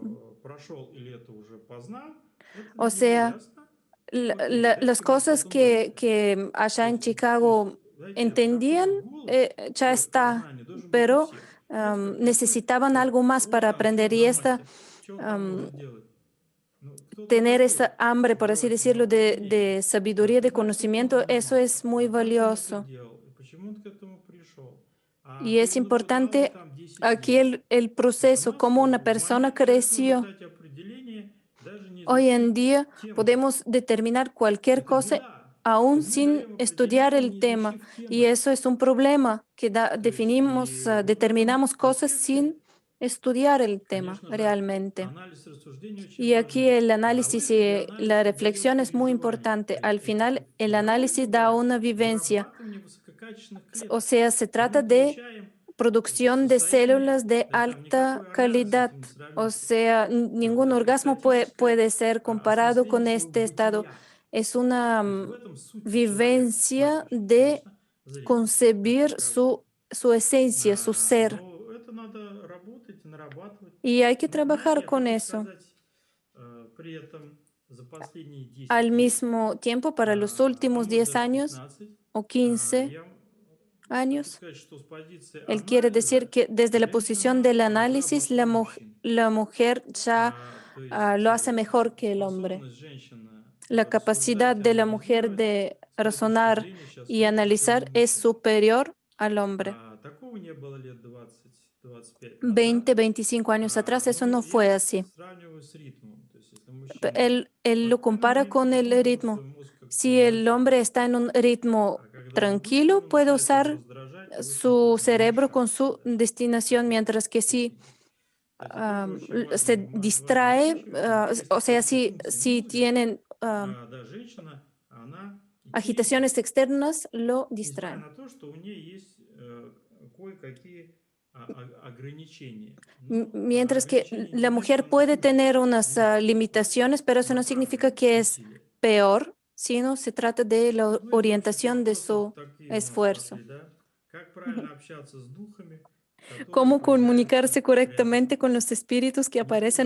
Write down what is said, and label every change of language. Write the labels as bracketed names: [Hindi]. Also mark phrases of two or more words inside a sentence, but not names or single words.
[Russian] прошел или это уже познал, это [Spanish] O [Russian] для него [Spanish] sea, [Russian] ясно. И окей, [Spanish] las [Russian] дайте мне [Spanish] cosas [Russian] что-то новенькое. [Spanish] que [Russian] То [Spanish] allá en [Russian] есть, то есть, [Spanish] Chicago [Russian] знаете, такой [Spanish] entendían, [Russian] вот голод [Spanish] ya está, [Russian] познания должен быть у [Spanish] pero [Russian] всех. Знаете, как приходит [Spanish] necesitaban [Russian] человек, [Spanish] algo más [Russian] вот [Spanish] para [Russian] там, что [Spanish] aprender [Russian] он [Spanish] y [Russian] за [Spanish] esta, [Russian] мастер, что он там am, может делать. Ну, кто ты [Spanish] tener [Russian] такой, [Spanish] esa hambre, por así [Russian] брать ему [Spanish] decirlo, [Russian] определение? [Spanish] de sabiduría, [Russian] Ты [Spanish] de [Russian] знаешь, сколько он [Spanish] conocimiento, eso [Russian] занимался, [Spanish] es muy [Russian] как он это [Spanish] valioso. [Russian] делал, и почему он к этому пришел. А [Spanish] Y [Russian] ты [Spanish] es [Russian] ему наблюдал его [Spanish] importante [Russian] там 10 [Spanish] aquí [Russian] лет. [Spanish] el proceso, cómo una [Russian] В [Spanish] persona [Russian] момент человек может [Spanish] creció. [Russian] дать определение, даже не [Spanish] Hoy [Russian] изучив [Spanish] en día [Russian] тему. [Spanish] podemos determinar cualquier [Russian] Это [Spanish] cosa [Russian] беда, что [Spanish] aún [Russian] мы [Spanish] sin [Russian] даем [Spanish] estudiar [Russian] определение, [Spanish] el [Russian] не [Spanish] tema. [Russian] изучив [Spanish] Y [Russian] темы. [Spanish] eso es un problema, que [Russian] То есть, и вот в этом [Spanish] determinamos cosas [Russian] аспекте, [Spanish] sin estudiar el tema [Russian] конечно же, [Spanish] realmente. [Russian] анализ и рассуждения очень [Spanish] Y aquí [Russian] важны. [Spanish] el [Russian] А в [Spanish] análisis [Russian] этом и [Spanish] y la [Russian] анализ дает [Spanish] reflexión es muy [Russian] переживание. [Spanish] importante. [Russian] То есть [Spanish] Al [Russian] эти [Spanish] final, el análisis [Russian] физиологию, [Spanish] da [Russian] да, [Spanish] una vivencia. [Russian] вырабатывание высококачественных [Spanish] O [Russian] клеток. [Spanish] sea, se [Russian] И мы [Spanish] trata de [Russian] получаем [Spanish] producción de [Russian] состояние, [Spanish] células de [Russian] то есть там [Spanish] alta [Russian] никакой оргазм с [Spanish] calidad. [Russian] этим не [Spanish] O [Russian] сравнится. [Spanish] sea, ningún [Russian] Это [Spanish] orgasmo [Russian] экстатическое [Spanish] puede ser comparado [Russian] осмысление [Spanish] con [Russian] своего [Spanish] este estado. [Russian] бытия. [Spanish] Es una [Russian] То есть в этом суть человека, с моей [Spanish] vivencia [Russian] точки, [Spanish] de [Russian] конечно, зрения, как [Spanish] concebir [Russian] таковой. [Spanish] su esencia, su ser. [Russian] Но это надо работать, нарабатывать. [Spanish] Y hay que [Russian] Но знаете, [Spanish] trabajar [Russian] я [Spanish] con [Russian] хочу [Spanish] eso. [Russian] сказать, при этом за последние [Spanish] Al [Russian] 10 лет, [Spanish] mismo tiempo, para los últimos [Russian] а может [Spanish] 10 [Russian] даже [Spanish] años [Russian] 15, [Spanish] o 15, [Russian] я [Spanish] años. [Russian] сказать, что с позиции [Spanish] Él quiere decir [Russian] анализа [Spanish] que desde la posición [Russian] женщина [Spanish] del [Russian] разработала [Spanish] análisis, [Russian] мужчин. [Spanish] la mujer ya [Russian] То есть [Spanish] lo hace mejor que el hombre. [Russian] способность женщины [Spanish] La capacidad [Russian] рассуждать и [Spanish] de la mujer [Russian] анализировать, [Spanish] de [Russian] с моей точки [Spanish] razonar [Russian] зрения, сейчас [Spanish] y [Russian] лучше, чем у [Spanish] analizar es [Russian] мужчин. [Spanish] superior al hombre. [Russian] Такого не было лет 20-25 назад. [Spanish] 20, 25 años atrás eso [Russian] Ну, [Spanish] no [Russian] я [Spanish] fue [Russian] это [Spanish] así. [Russian] сравниваю с ритмом. То есть, если мужчина [Spanish] Él lo [Russian] спокойно [Spanish] compara con el [Russian] медитирует, [Spanish] ritmo. [Russian] свой мозг как-то [Spanish] Si el [Russian] улавливает. [Spanish] hombre está en un ritmo [Russian] А когда он [Spanish] tranquilo, [Russian] взвинчен, [Spanish] puede [Russian] начинает его [Spanish] usar [Russian] раздражать и, в [Spanish] su [Russian] общем-то, [Spanish] cerebro con [Russian] мешать [Spanish] su [Russian] даже [Spanish] destinación, mientras que si [Russian] пути. Это тоже очень [Spanish] se [Russian] важная [Spanish] distrae, [Russian] вещь. Если [Spanish] o sea, [Russian] посмотреть [Spanish] si, [Russian] функции [Spanish] si [Russian] мозга, [Spanish] tienen [Russian] да, женщина, она [Spanish] agitaciones [Russian] ячейки, [Spanish] externas, lo [Russian] несмотря [Spanish] distraen. [Russian] на то, что у нее есть кое-какие ограничения. [Spanish] Mientras que [Russian] Ограничения не [Spanish] la [Russian] значит, что [Spanish] mujer [Russian] она [Spanish] puede [Russian] хуже, [Spanish] tener unas [Russian] понимаете? [Spanish] limitaciones, pero eso no significa [Russian] Направленность [Spanish] que es [Russian] усилия. [Spanish] peor, sino se trata de la [Russian] Ну и, в общем, [Spanish] orientación de [Russian] вопросы [Spanish] su [Russian] такие у нас [Spanish] esfuerzo. [Russian] пошли, да? Как правильно общаться с духами, которые [Spanish] Cómo [Russian] появляются [Spanish] comunicarse [Russian] рядом. [Spanish] correctamente con los espíritus que [Russian] Не [Spanish] aparecen a